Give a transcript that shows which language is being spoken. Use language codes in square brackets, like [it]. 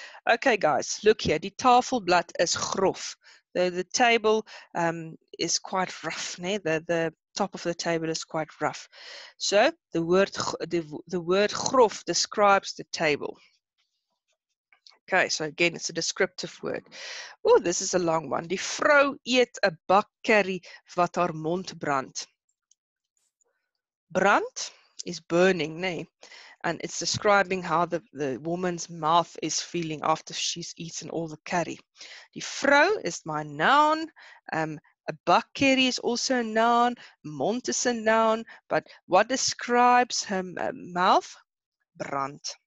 [en] Okay, guys, look here. [af] Die tafelblad is grof. [en] The table is quite rough. Nee? The top of the table is quite rough. So the word grof describes the table. Okay, so again, it's a descriptive word. Oh, this is a long one. [af] Die vrou eet 'n bak curry wat haar mond brand. [en] Brand is burning, nee? And it's describing how the woman's mouth is feeling after she's eaten all the curry. Die vrou is my noun. A bak curry is also a noun. Mond is a noun. But what describes her mouth? Brand.